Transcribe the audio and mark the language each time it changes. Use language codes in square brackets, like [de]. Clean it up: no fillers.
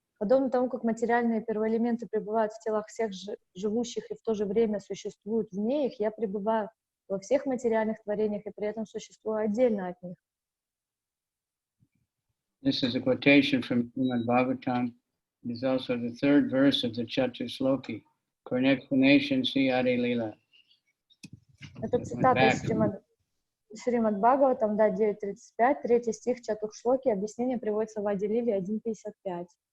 [ru] Подобно тому, как материальные первоэлементы пребывают в телах всех живущих и в то же время существуют вне их, я пребываю во всех материальных творениях и при этом существую отдельно от них. [en] This is a quotation from Srimad Bhagavatam. It is also the third verse of the Chatusloki. For an explanation, see Adi-lila. [ru] Это цитата из Шримад Бхагаватам, да, 9.35, третий стих Чатуршлоки, объяснение приводится в Ади-лиле 1.55.